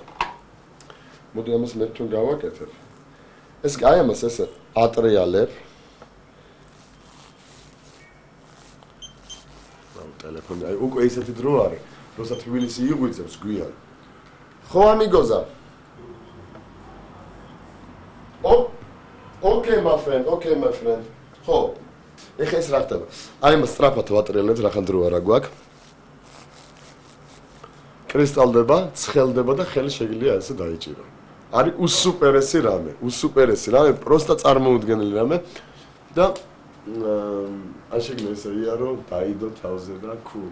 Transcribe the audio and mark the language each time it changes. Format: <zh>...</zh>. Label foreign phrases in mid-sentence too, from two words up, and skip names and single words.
<ka>მოდი ამას მე თვითონ გავაკეთებ. ეს აი ამას ესე ატრიალებ. აუ ტელეფონი, აი უკვე ისეთი დრო არის, როცა თბილისი იღვიძებს გვიან. ხო ამიგოზა.</ka> <en>Okay my friend.</en> <ka>ხო. ეხა ეს რა ხდება? აი მას სწრაფად ვატრიალებთ, რახან დრო არა გვაქვს. კრისტალდება, ცხელდება და ხელი შეგიძლია ესე დაიჭირო. არის უსუპერესი რამე, პროსტა წარმოუდგენელი რამე და ან შეგიძლია ესე იარო, დაიდო თავზე და cool.</ka>